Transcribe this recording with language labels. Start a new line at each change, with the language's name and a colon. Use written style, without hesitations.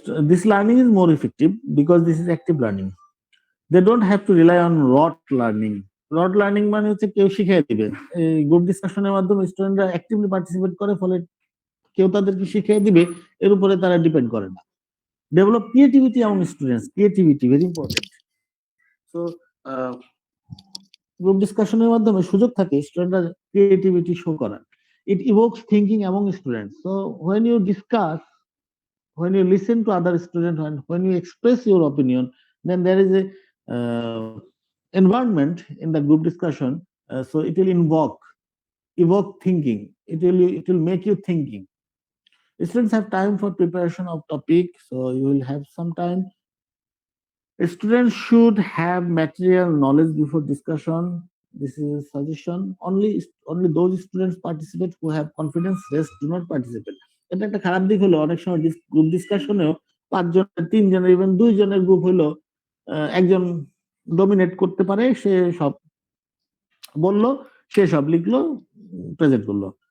English: This learning is more effective because this is active learning. They don't have to rely on rote learning.
Bangla: Rote learning মানে হচ্ছে কেউ শিখিয়ে দিবে। এই group ডিসকাশনের মাধ্যমে স্টুডেন্টরা অ্যাক্টিভলি পার্টিসিপেট করে, ফলে কেউ তাদেরকে শিখিয়ে দিবে এর উপরে তারা ডিপেন্ড করে না।
English: Develop creativity among students. Creativity very important.
Bangla: So group ডিসকাশনের মাধ্যমে সুযোগ থাকে স্টুডেন্টরা ক্রিয়েটিভিটি শো করার।
English: It evokes thinking among students. So when you discuss, when you listen to other students, and when you express your opinion, then there is a environment in the group discussion. So it will evoke thinking. It will make you thinking. Students have time for preparation of topic, so you will have some time. Students should have material knowledge before discussion. This is a suggestion. Only those students participate who have confidence. Rest do not participate.
Bangla: এটা একটা খারাপ দিক হলো, অনেক সময় group ডিসকাশনেও 5 জনের, 3 জনের, even 2 জনের গ্রুপ হলো, একজন ডমিনেট করতে পারে, সে সব বলল, সে সব লিখলো, প্রেজেন্ট করলো।